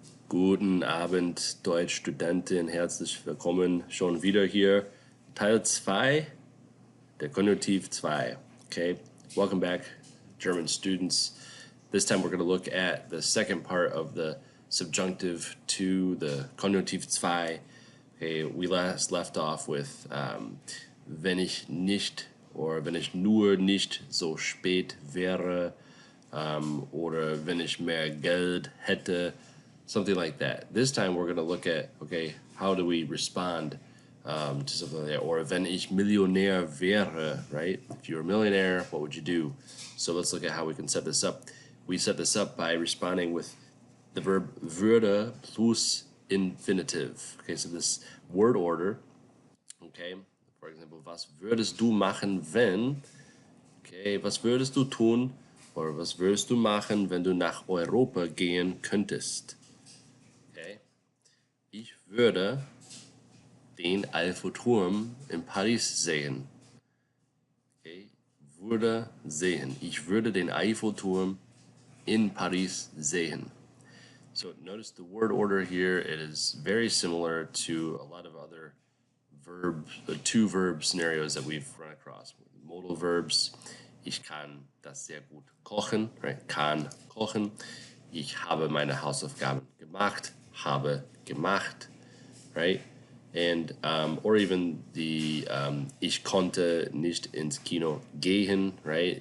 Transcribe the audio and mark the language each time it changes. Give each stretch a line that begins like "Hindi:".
German: Guten Abend, Deutschstudentin, herzlich willkommen schon wieder hier. Teil 2, der Konjunktiv 2.
English: Okay, welcome back, German students. This time we're going to look at the second part of the Subjunctive II, the Konjunktiv 2. Okay, we last left off with
German: wenn ich nicht oder wenn ich nur nicht so spät wäre, oder wenn ich mehr Geld hätte,
English: something like that. This time we're going to look at, okay, how do we respond to something like that?
German: Or wenn ich Millionär wäre, right?
English: If you were a millionaire, what would you do? So let's look at how we can set this up. We set this up by responding with the verb würde plus infinitive. Okay, so this word order, okay, for example,
German: was würdest du machen, wenn, okay, was würdest du tun, oder was würdest du machen, wenn du nach Europa gehen könntest? Okay. Ich würde den Eiffelturm in Paris sehen. Okay. Würde sehen. Ich würde den Eiffelturm in Paris sehen.
English: So notice the word order here. It is very similar to a lot of other two verb scenarios that we've run across. Modal verbs.
German: Ich kann das sehr gut kochen, right? Kann kochen. Ich habe meine Hausaufgaben gemacht, habe gemacht, right?
English: And or even the
German: ich konnte nicht ins Kino gehen, right?